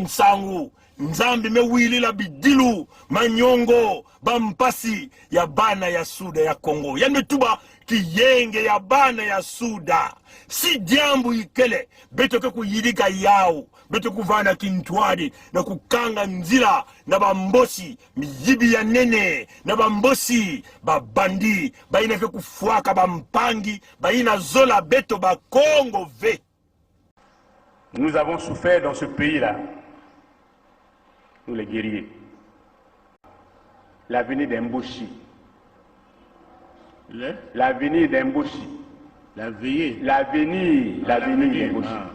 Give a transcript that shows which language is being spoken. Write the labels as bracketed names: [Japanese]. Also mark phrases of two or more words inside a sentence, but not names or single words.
[Kituba (Democratic Republic of Congo)] nsangu nzambi mewili la Bidilu Manyongo bampasi ya bana ya Suda ya Congo yani metuba kiyenge ya bana ya Suda si jambu ikele beto ke kuyidika yao beto kuvana Kintwadi na kukanga nzila na bambosi miyibi ya nene na bambosi babandi baina ke kufuaka bampangi baina zola beto ba Congo ve. [French] Nous avons souffert dans ce pays-là, nous les guerriers. L'avenir d'Emboshi. L'avenir d'Emboshi. L'avenir d'Emboshi.